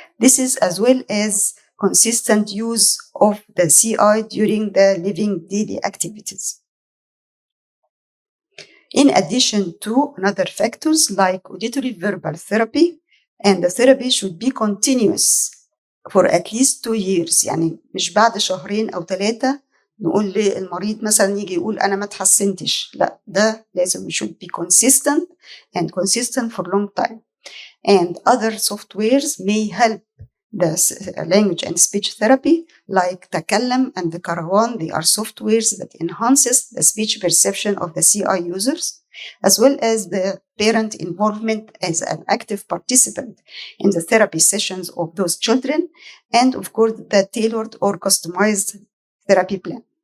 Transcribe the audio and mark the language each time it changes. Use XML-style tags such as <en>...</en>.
<en>This is as well as consistent use of the CI during the living daily activities. In addition to other factors like auditory verbal therapy, and the therapy should be continuous for at least 2 years.</en> <ar>يعني مش بعد شهرين أو 3 نقول للمريض مثلا يجي يقول أنا ما تحسنتش. لا، ده لازم</ar> <en>should be consistent and consistent for long time. And other softwares may help the language and speech therapy like Takallam and the Karawan. They are softwares that enhances the speech perception of the CI users, as well as the parent involvement as an active participant in the therapy sessions of those children, and of course the tailored or customized therapy plan.</en>